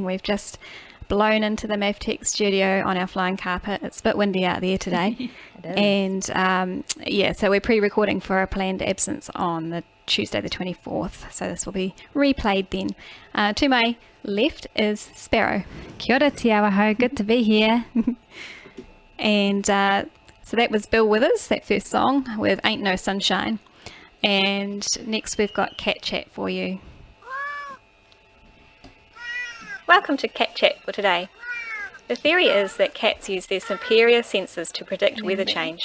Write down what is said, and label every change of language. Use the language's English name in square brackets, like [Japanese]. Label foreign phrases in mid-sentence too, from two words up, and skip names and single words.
[English] We've just blown into the Mavtech studio on our flying carpet. It's a bit windy out there today. And so we're pre-recording for a planned absence on the Tuesday the 24th. So this will be replayed then. To my left is Sparrow. [Māori] Kia ora te awaho, [English] good to be here. And so that was Bill Withers, that first song with Ain't No Sunshine. And next we've got Cat Chat for you. Welcome to Cat Chat for today. The theory is that cats use their superior senses to predict weather change.